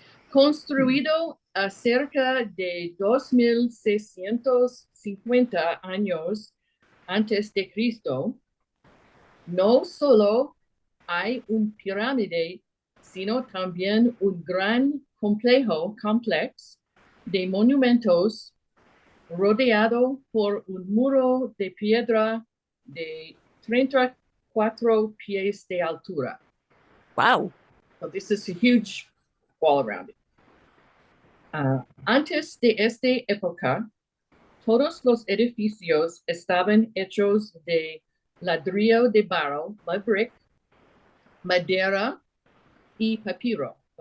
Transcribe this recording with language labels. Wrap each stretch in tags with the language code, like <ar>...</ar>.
<es>Construido a cerca de 2650 años antes de Cristo, no solo hay un pirámide, sino también un gran complejo de monumentos rodeado por un muro de piedra de 4 pies de altura.</es> <en>Wow. So this is a huge wall around it.</en> <es>Antes de esta época, todos los edificios estaban hechos de ladrillo de barro,</es> <en>mud brick,</en> <es>madera y papyrus.</es>